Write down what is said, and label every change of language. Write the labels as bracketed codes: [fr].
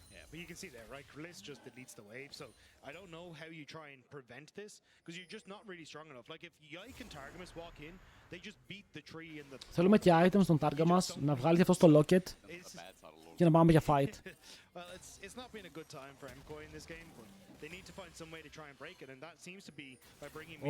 [en] But you can see there, right? Kalist just deletes the wave, so I don't know how you try and prevent this, because you're just not really strong enough. Like if Yike and Targamas walk in, they just beat the tree in the... [el] Θέλουμε και items στον Targamas, να βγάλει και αυτό στο locket και να πάμε για fight. [en] Well, it's not been a good time for MKOI in this game, but they need to find some way to try and break it, and that seems to be by bringing...